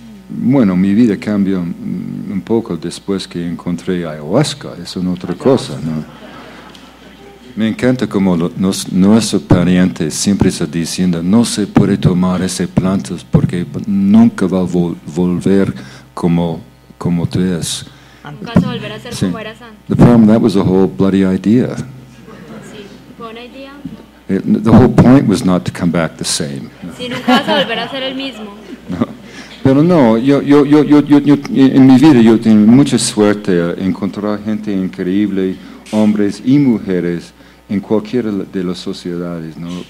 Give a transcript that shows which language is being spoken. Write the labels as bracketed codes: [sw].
[es] Bueno, mi vida cambió un poco después que encontré ayahuasca, es una otra cosa, ¿no? Me encanta como nuestro pariente siempre está diciendo, no se puede tomar esas plantas porque nunca va a volver como tú eres. Nunca vas a volver a ser sí. Como eras antes. [en] The problem, that was the whole bloody idea. Idea. The whole point was not to come back the same. [es] Si nunca vas a volver a ser el mismo. No. Pero no, yo en mi vida yo tengo mucha suerte a encontrar gente increíble, hombres y mujeres en cualquiera de las sociedades, ¿no?